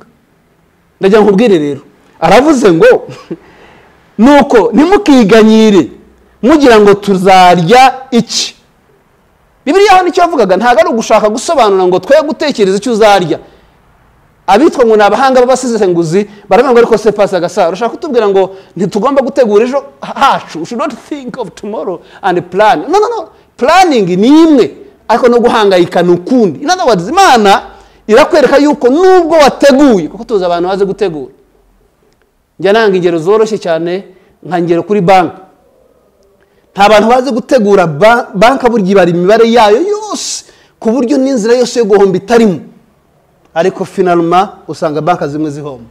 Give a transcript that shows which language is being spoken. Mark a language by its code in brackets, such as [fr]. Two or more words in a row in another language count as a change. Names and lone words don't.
[rw] Ndagira ngo ubwire rero, aravuze ngo nuko ntimukiganyire mugira ngo tuzarya iki. Bibiliya hano icyo yavugaga ntago ari ugushaka gusobanura ngo twe gutekereza icyo uzarya. Abitwa ngo nabahanga b'abasesenguzi baravuga ngo ariko se pasa Gasaro urashaka kutubwira ngo ntitugomba gutegura ejo hacu. [en] You should not think of tomorrow and plan. No. [rw] Planning ni imwe, ariko no guhangayika n'ukundi. [en] In other words, [rw] Imana irakwereka yuko nubwo wateguye, kuko tuza abantu baze gutegura. Njya nanga ingero zoroshye cyane, nka ngero kuri bank. Nta bantu baze gutegura banka burya bari imibare yayo yose ku buryo n'inzira yose yo guhomba itarimo, ariko finalement usanga banka zimwe zihomba.